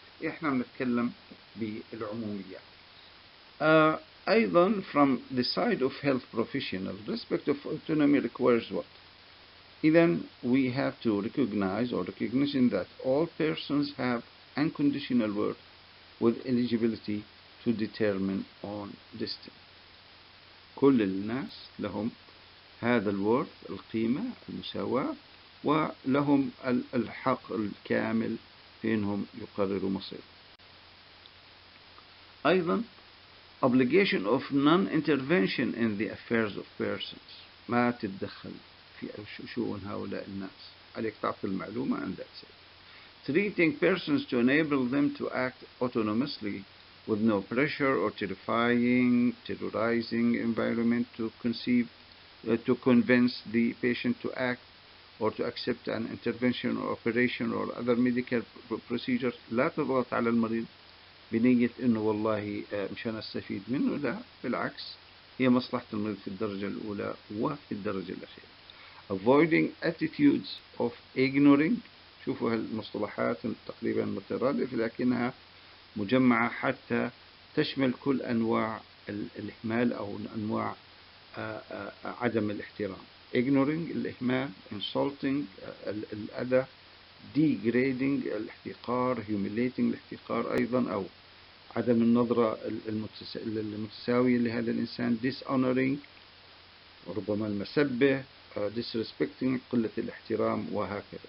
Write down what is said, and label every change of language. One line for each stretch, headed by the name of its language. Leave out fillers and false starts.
Arabic: إحنا بنتكلم بالعموميات.
English: أيضا from the side of health professionals, respect of autonomy requires what? Then we have to recognize or recognition that all persons have unconditional worth with eligibility to determine on destiny.
Arabic: كل الناس لهم هذا الورث، القيمة، المساواة، ولهم الحق الكامل في أنهم يقرروا مصيرهم.
English: أيضا obligation of non-intervention in the affairs of persons.
Arabic: ما تتدخل في شؤون هؤلاء الناس. عليك تعطي المعلومة
English: and that's it. Treating persons to enable them to act autonomously with no pressure or terrorizing environment to convince the patient to act or to accept an intervention or operation or other medical procedures.
Arabic: لا تضغط على المريض بنية إنه والله مشان أستفيد منه، لا، بالعكس، هي مصلحة المريض في الدرجة الأولى وفي الدرجة الأخيرة.
English: Avoiding attitudes of ignoring.
Arabic: شوفوا هالمصطلحات تقريبا مترادفة لكنها مجمعة حتى تشمل كل أنواع الإهمال أو أنواع عدم الاحترام. Ignoring الإهمال، insulting الأذى، degrading الاحتقار، humiliating الاحتقار أيضا أو عدم النظرة المتساوية لهذا الإنسان، dishonoring ربما المسبة، disrespecting قلة الاحترام وهكذا.